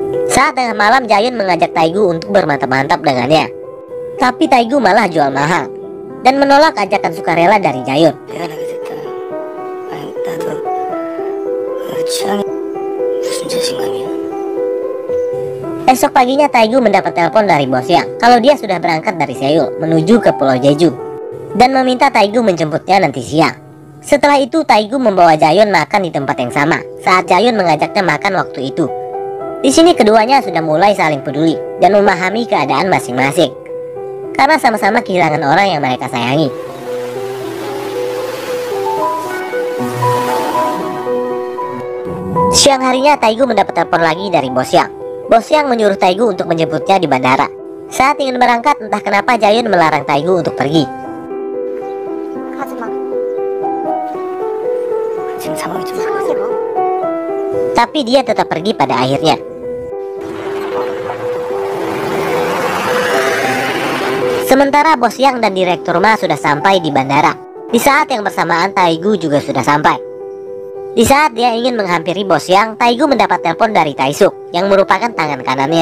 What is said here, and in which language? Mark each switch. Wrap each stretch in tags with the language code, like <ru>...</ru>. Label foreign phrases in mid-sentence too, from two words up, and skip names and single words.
<id>Saat tengah malam, Jayun mengajak Taegu untuk bermantap-mantap dengannya. Tapi Taegu malah jual mahal dan menolak ajakan sukarela dari Jayun.</id> <ko>미안하게 됐다. 아니, 나도 취향이 무슨 자신감이야.</ko> <id>Esok paginya Taegu mendapat telepon dari bosnya kalau dia sudah berangkat dari Seoul menuju ke Pulau Jeju dan meminta Taegu menjemputnya nanti siang. Setelah itu Taegu membawa Jayun makan di tempat yang sama saat Jayun mengajaknya makan waktu itu. Di sini keduanya sudah mulai saling peduli dan memahami keadaan masing-masing karena sama-sama kehilangan orang yang mereka sayangi. Siang harinya Taegu mendapat telepon lagi dari bos Yang. Bos Yang menyuruh Taegu untuk menjemputnya di bandara. Saat ingin berangkat, entah kenapa Jayun melarang Taegu untuk pergi.</id> <ko>지금 상황이 좀</ko> <id>Tapi dia tetap pergi pada akhirnya. Sementara bos Yang dan direktur Ma sudah sampai di bandara. Di saat yang bersamaan Taegu juga sudah sampai. Di saat dia ingin menghampiri bos Yang, Taegu mendapat telepon dari Taesuk yang merupakan tangan kanannya.</id>